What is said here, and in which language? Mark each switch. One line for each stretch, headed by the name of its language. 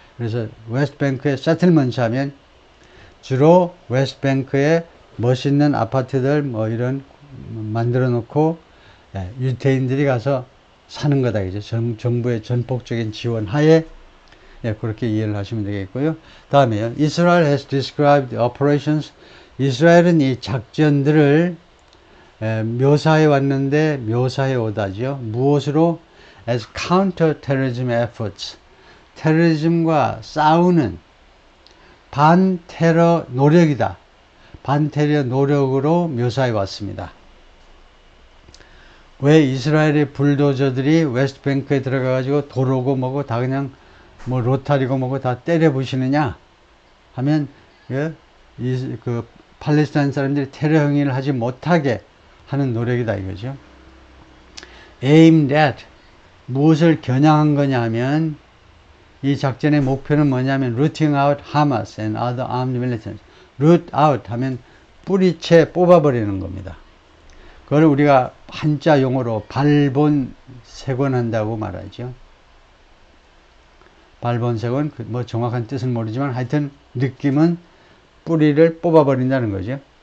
Korean: 그래서 웨스트뱅크에 세틀먼트 하면 주로 웨스트뱅크에 멋있는 아파트들 이런 만들어 놓고 유태인들이 가서 사는 거다 이제 정부의 전폭적인 지원 하에 그렇게 이해를 하시면 되겠고요. 다음에요.
English: Israel has described operations.
Korean: 이스라엘은 이 작전들을 묘사해 왔는데 묘사해 오다죠. 무엇으로?
English: As counter-terrorism efforts.
Korean: 테러리즘과 싸우는 반테러 노력이다. 반테러 노력으로 묘사해 왔습니다. 왜 이스라엘의 불도저들이 웨스트뱅크에 들어가가지고 도로고 뭐고 다 그냥 로타리고 뭐고 다 때려 부시느냐 하면 그 팔레스타인 사람들이 테러 행위를 하지 못하게 하는 노력이다 이거죠. aimed at 무엇을 겨냥한 거냐 하면 이 작전의 목표는 뭐냐면 rooting out Hamas and other armed militants. root out 하면 뿌리채 뽑아버리는 겁니다. 그걸 우리가 한자 용어로 발본색원한다고 말하죠. 발본색은 뭐 정확한 뜻은 모르지만 하여튼 느낌은 뿌리를 뽑아버린다는 거죠.